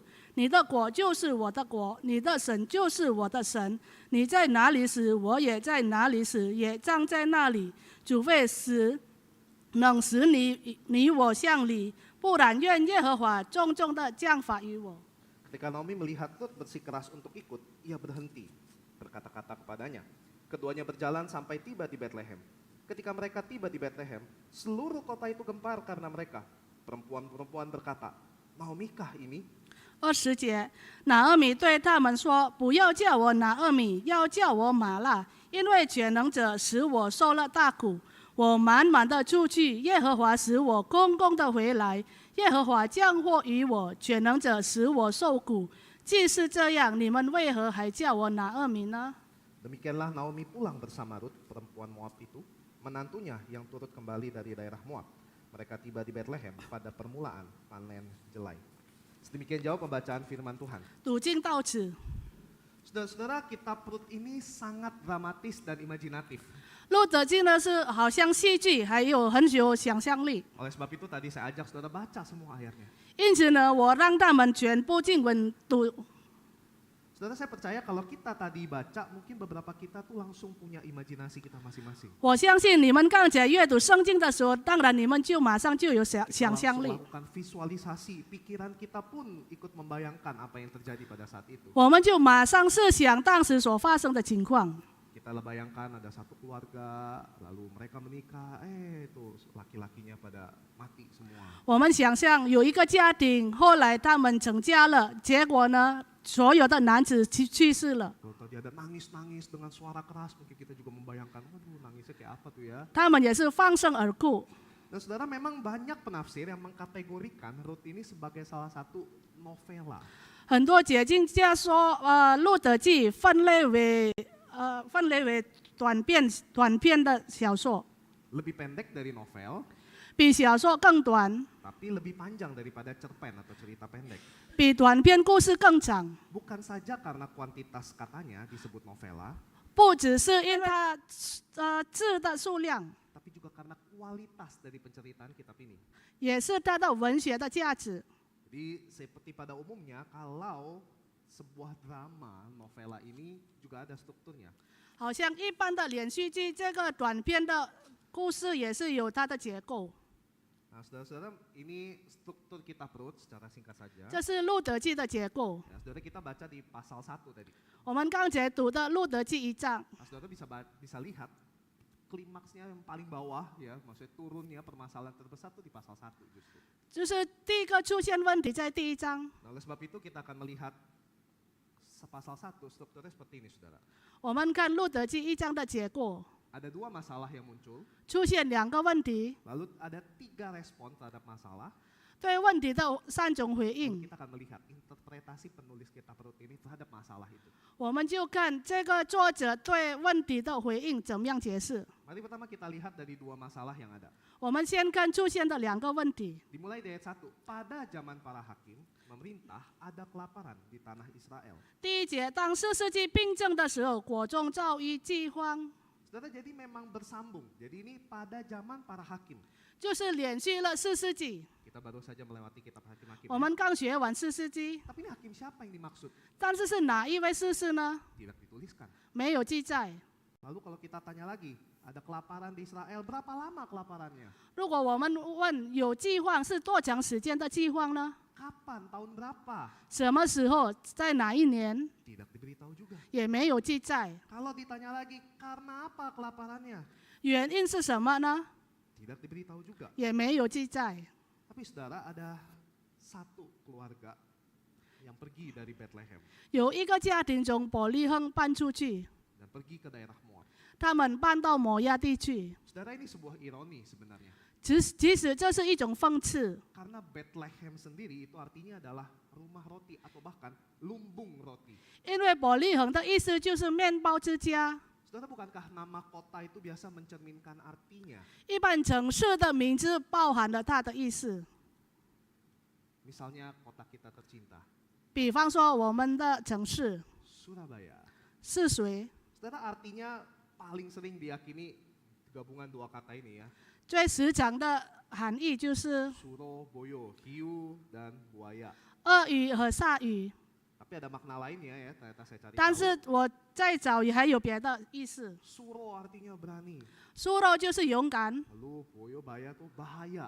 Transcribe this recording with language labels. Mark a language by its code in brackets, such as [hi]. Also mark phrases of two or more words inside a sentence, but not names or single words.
[zh] 你的国就是我的国，你的神就是我的神。你在哪里死，我也在哪里死，也葬在那里。除非能使你我相离，不然愿耶和华重重的降罚于我。” [id] ketika Naomi melihat Rut bersikeras untuk ikut, ia berhenti, berkata-kata kepadanya. Keduanya berjalan sampai tiba di Bethlehem. Ketika mereka tiba di Bethlehem, seluruh kota itu gempar karena mereka. Perempuan-perempuan berkata, "Naomi-kah ini?" [zh] 20 节，拿俄米对他们说：“不要叫我拿俄米，要叫我玛辣，因为全能者使我受了大苦。我满满的出去，耶和华使我空空的回来。耶和华降祸于我，全能者使我受苦。既是这样，你们为何还叫我拿俄米呢？” [id] Demikianlah Naomi pulang bersama Rut, perempuan Moab itu, menantunya yang turut kembali dari daerah Moab. Mereka tiba di Bethlehem pada permulaan panen jelai. Sedemikian jauh pembacaan firman Tuhan. [zh] 读经到此， [id] Saudara-saudara, kitab Rut ini sangat dramatis dan imajinatif. [zh] 路得经呢是好像戏剧，还有很有想象力。 [id] Oleh sebab itu tadi saya ajak saudara baca semua ayatnya. [zh] 因此呢，我让他们全部经文读。 [id] Saudara, saya percaya kalau kita tadi baca, mungkin beberapa kita tuh langsung punya imajinasi kita masing-masing. [zh] 我相信你们刚才阅读圣经的时候，当然你们就马上就有想 [id] Kita [zh] 象 [id] langsung [zh] 力。 [id] melakukan visualisasi, pikiran kita pun ikut membayangkan apa yang terjadi pada saat itu. [zh] 我们就马上设想当时所发生的情况。 [id] Kita bayangkan ada satu keluarga, lalu mereka menikah, itu laki-lakinya pada mati semua. [zh] 我们想象有一个家庭，后来他们成家了，结果呢，所有的男子去世了。 [id] Kalau tadi ada nangis-nangis dengan suara keras, mungkin kita juga membayangkan, waduh nangisnya kayak apa tuh ya. [zh] 他们也是放声而哭。 [id] Dan saudara, memang banyak penafsir yang mengkategorikan Rut ini sebagai salah satu novela. [zh] 很多解经家说，路得记分类为短篇的小说， [id] Lebih pendek dari novel, [zh] 比小说更短， [id] tapi lebih panjang daripada cerpen atau cerita pendek. [zh] 比短篇故事更长。 [id] Bukan saja karena kuantitas katanya disebut novela, [zh] 不只是因为它字的数量， [id] tapi juga karena kualitas dari penceritaan kitab ini. [zh] 也是它的文学的价值。 [id] Jadi seperti pada umumnya kalau sebuah drama, novela ini juga ada strukturnya. [zh] 好像一般的连续剧，这个短片的故事也是有它的结构。 [id] Nah, saudara-saudara, ini struktur kitab Rut secara singkat saja. [zh] 这是路德记的结构。 [id] Ya, saudara kita baca di pasal 1 tadi. [zh] 我们刚才读的路德记1章， [id] Nah, saudara bisa lihat klimaksnya yang paling bawah ya, maksudnya turunnya permasalahan terbesar itu di pasal 1 justru. [zh] 就是第一个出现问题在第1章。 [id] Nah, oleh sebab itu kita akan melihat pasal 1 strukturnya seperti ini, saudara. [zh] 我们看路德记1章的结构， [id] Ada 2 masalah yang muncul, [zh] 出现2个问题， [id] lalu ada 3 respon terhadap masalah. [zh] 对问题的3种回 [id] Lalu [zh] 应。 [id] kita akan melihat interpretasi penulis kitab Rut ini terhadap masalah itu. [zh] 我们就看这个作者对问题的回应怎么样解释。 [id] Mari pertama kita lihat dari 2 masalah yang ada. [zh] 我们先看出现的2个问题。 [id] Dimulai dari ayat 1. Pada zaman para hakim, memerintah, ada kelaparan di tanah Israel. [zh] 第1节，当士师记病症的时候，国中遭遇饥荒， [id] Saudara, jadi memang bersambung. Jadi ini pada zaman para hakim. [zh] 就是连续了士师记。 [id] Kita baru saja melewati kitab hakim-hakim. [zh] 我们刚学完士师记， [id] Tapi ini hakim siapa yang dimaksud? [zh] 但是是哪一位士师呢？ [id] Tidak dituliskan. [zh] 没有记载。 [id] Lalu kalau kita tanya lagi, ada kelaparan di Israel, berapa lama kelaparannya? [zh] 如果我们问有饥荒是多长时间的饥荒呢？ [id] Kapan? Tahun berapa? [zh] 什么时候？在哪一年？ [id] Tidak diberitahu juga. [zh] 也没有记载。 [id] Kalau ditanya lagi, karena apa kelaparannya? [zh] 原因是什么呢？ [id] Tidak diberitahu juga. [zh] 也没有记载。 [id] Tapi saudara, ada satu keluarga yang pergi dari Bethlehem [zh] 有一个家庭从伯利恒搬出去， [id] dan pergi ke daerah Moab. [zh] 他们搬到摩亚地区。 [id] Saudara, ini sebuah ironi sebenarnya. [zh] 其实这是一种讽刺， [id] Karena Bethlehem sendiri itu artinya adalah rumah roti atau bahkan lumbung roti. [zh] 因为伯利恒的意思就是面包之家。 [id] Saudara, bukankah nama kota itu biasa mencerminkan artinya? [zh] 一般城市的名字包含了它的意思。 [id] Misalnya kota kita tercinta, [zh] 比方说我们的城市 [id] Surabaya. [zh] 是谁？ [id] Saudara, artinya paling sering diyakini gabungan 2 kata ini ya. [zh] 最时常的含义就是 [id] Surabaya, hiu dan buaya. [zh] 鳄鱼和鲨鱼。 [id] Tapi ada makna lainnya ya, ternyata saya cari [zh] 但 [id] tahu. [zh] 是我再找也还有别的意思。 [id] Suro artinya berani. [zh] 苏肉就是勇敢， [id] Lalu Boyobaya itu bahaya.